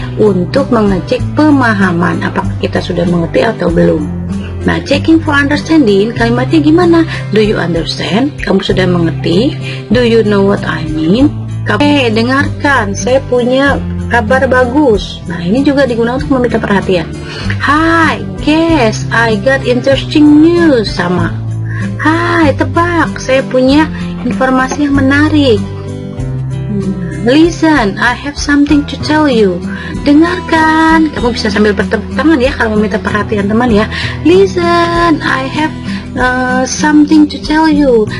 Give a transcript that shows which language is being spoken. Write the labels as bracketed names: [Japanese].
[Indonesian] Untuk mengecek pemahaman, apakah kita sudah mengerti atau belum. [English] Nah, checking for understanding, [Indonesian] kalimatnya gimana? [English] Do you understand? [Indonesian] Kamu sudah mengerti? [English] Do you know what I mean? [Indonesian] Kamu dengarkan, saya punya kabar bagus. Nah, ini juga digunakan untuk meminta perhatian. [English] Hi, guess I got interesting news. [Indonesian] Sama. Hai, tebak, saya punya informasi yang menarik. [English] Listen, I have something to tell you. [Indonesian] Dengarkan. Kamu bisa sambil bertepuk tangan ya kalau meminta perhatian teman ya. [English] Listen, I have something to tell you.